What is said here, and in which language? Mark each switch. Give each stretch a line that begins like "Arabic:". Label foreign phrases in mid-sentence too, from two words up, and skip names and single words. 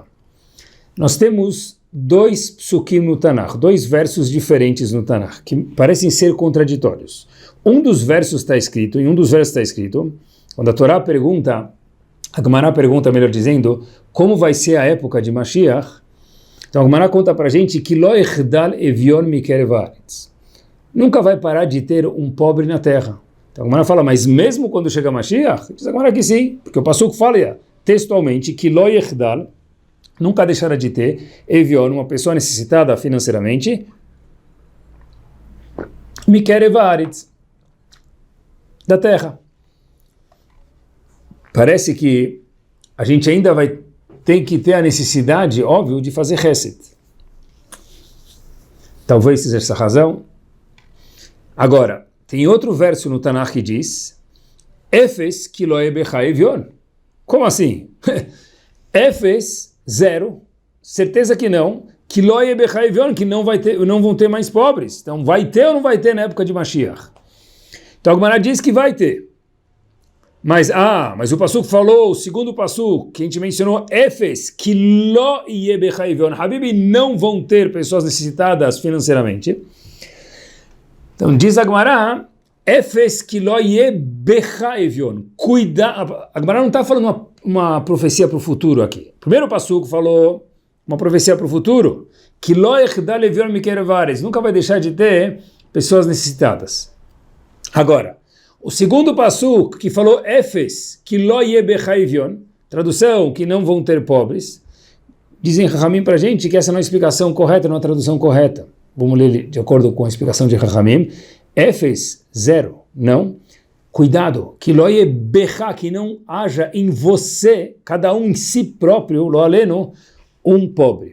Portuguese: Nós temos dois psukim no Tanakh, dois versos diferentes no Tanakh, que parecem ser contraditórios. Em um dos versos está escrito, quando a Torá pergunta, a Gemara pergunta, melhor dizendo, como vai ser a época de Mashiach, então a Gemara conta para a gente que
Hebrew: לא יחדל אביון מקרב הארץ.
Portuguese: Nunca vai parar de ter um pobre na terra. Então a Gemara fala, mas mesmo quando chega Mashiach, diz a Gemara que sim, porque o passuco fala textualmente que
Hebrew: לא יחדל,
Portuguese: nunca deixará de ter evion, uma pessoa necessitada financeiramente,
Hebrew: מקרב הארץ,
Portuguese: da terra. Parece que a gente ainda tem que ter a necessidade, óbvio, de fazer chesed. Talvez seja essa razão. Agora, tem outro verso no Tanakh que diz
Hebrew: אפס כי לא יהיה בך אביון.
Portuguese: Como assim? Efes, zero, certeza que não, que
Hebrew: לא יהיה בך אביון,
Portuguese: que não vão ter mais pobres. Então vai ter ou não vai ter na época de Mashiach? Então a Gemara diz que vai ter. Mas o passuco falou, o segundo passuco, que a gente mencionou, Efes, que
Hebrew: לא יהיה בך אביון.
Portuguese: Habibi, não vão ter pessoas necessitadas financeiramente. Então diz a Gemara, Efes, que
Hebrew: לא יהיה בך אביון.
Portuguese: Cuida, a Gemara não está falando uma profecia para o futuro aqui. O primeiro passuco falou uma profecia para o futuro, que
Hebrew: לא יחדל אביון מקרב הארץ.
Portuguese: Nunca vai deixar de ter pessoas necessitadas. Agora, o segundo passuco que falou Efes, que
Hebrew: לא יהיה בך אביון,
Portuguese: tradução, que não vão ter pobres, dizem Chachamim para a gente que essa não é a explicação correta, não é a tradução correta. Vamos ler de acordo com a explicação de Chachamim. Efes, zero, não. Cuidado, que
Hebrew: לא יהיה בך,
Portuguese: que não haja em você, cada um em si próprio,
Hebrew: לא עלינו,
Portuguese: um pobre.